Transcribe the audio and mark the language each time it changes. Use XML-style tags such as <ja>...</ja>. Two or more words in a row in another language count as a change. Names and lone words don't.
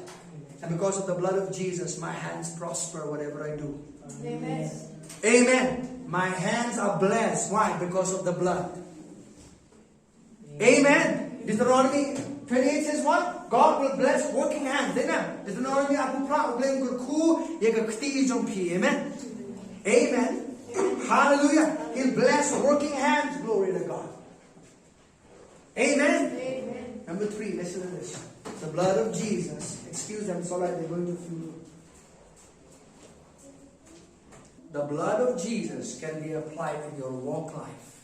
<en>And because of the blood of Jesus, my hands prosper whatever I do. Amen. Amen. My hands are blessed. Why? Because of the blood. Amen. Deuteronomy 28 says what? God will bless working hands. Deuteronomy aku pra blame ku ye kti jompi. Amen. Amen. Hallelujah. He'll bless working hands. Glory to God. Amen. Amen. And Number 3, listen to this. The blood of Jesus. Excuse them, it's alright, they're going to funeral. The blood of Jesus can be applied in your walk life.</en>